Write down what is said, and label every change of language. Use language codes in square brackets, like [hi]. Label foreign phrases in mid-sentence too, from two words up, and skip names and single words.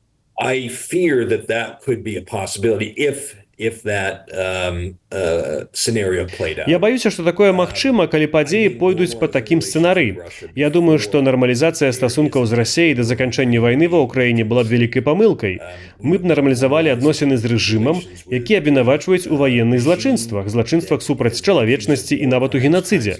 [en] I fear that that could be a possibility if that scenario played out. [be] Я баюся, што такое магчыма, калі падзеі пойдуць па такім сцэнары. Я думаю, што нармалізацыя стасункаў з Расіяй да заканчэння вайны ва ўкраіне была б вялікай памылкай. Мы б нармалізавалі адносіны з рэжымам, які абвінавачваюць у ваенных злачынствах супраць чалавечнасці і нават у генацыдзе.